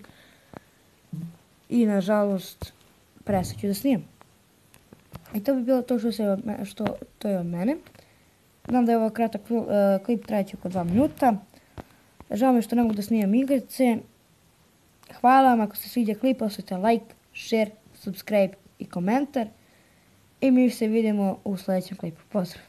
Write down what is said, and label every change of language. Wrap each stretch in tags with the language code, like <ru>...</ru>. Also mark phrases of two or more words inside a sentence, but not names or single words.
<hr>I, nažalost, prestat ću da snimam. I to bi bilo to što je od mene. Znam da je ovo kratak klip, trajeće oko 2 minuta. Žao mi što ne mogu da snimam igrice. Hvala vam, ako se sviđa klip, ostavite</hr> <en>like, share, subscribe</en> <hr>i komentar. I mi se vidimo u sljedećem klipu. Pozdrav!</hr>